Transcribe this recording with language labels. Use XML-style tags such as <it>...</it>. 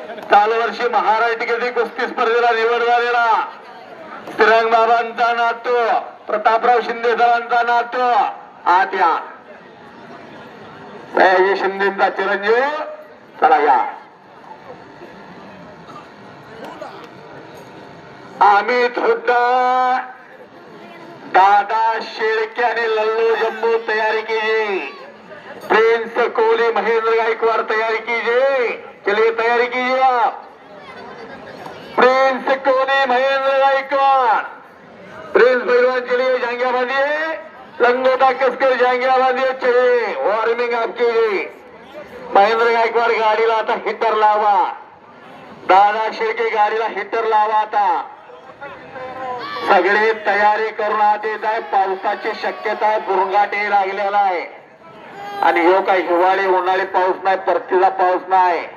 <mr>चालू वर्षी महाराष्ट्र केसरी कुस्ती स्पर्धेला निवड झालेला श्रीरंग बाबांचा नातू प्रतापराव शिंदे सरांचा नातू आत्या सयाजी शिंदेचा चिरंजीव. चला या.</mr> <hi>अमित हुड्डा दादा शेळके आणि लल्लू जम्मू तैयारी कीजिए. प्रिंस कोहली महेंद्र गायकवाड़ तैयारी कीजिए. चलिए तैयारी कीजिए आप. प्रिंस कोहली महेंद्र गायकवाड़. प्रिंस पहलवान चलिए जांगिया बांधिए. लंगोटा कसकर जांगिया बांधिए. चलिए वार्मिंग आप कीजिए.</hi> <mr>महेंद्र गायकवाड़ गाडीला आता हिटर लावा. दादा शेळके गाडीला हिटर लावा. आता सगळे तयारी करून आत येत आहे. पावसाची शक्यता आहे. बुरंगाटे लागलेला आहे. आणि ह्यो काही हिवाळी उन्हाळी पाऊस नाही, परतीचा पाऊस नाही.</mr>